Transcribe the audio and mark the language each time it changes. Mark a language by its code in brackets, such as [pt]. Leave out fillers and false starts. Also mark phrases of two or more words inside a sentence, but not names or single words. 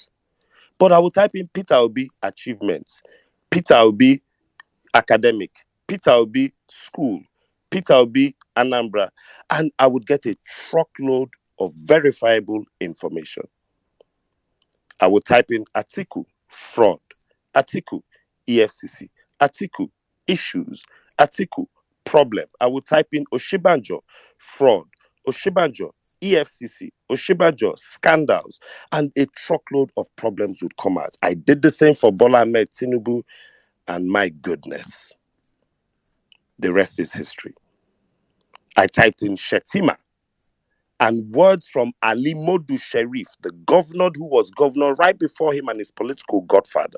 [en] But I will type in Peter Obi achievements, Peter Obi academic, Peter Obi school, Peter Obi Anambra, and I would get a truckload of verifiable information. I would type in Atiku fraud, Atiku EFCC, Atiku issues, Atiku problem. I would type in Oshibanjo fraud, Oshibanjo EFCC, Oshibanjo scandals, and a truckload of problems would come out. I did the same for Bola Ahmed Tinubu, and my goodness, the rest is history. I typed in Shetima, and words from Ali Modu Sharif, the governor who was governor right before him and his political godfather.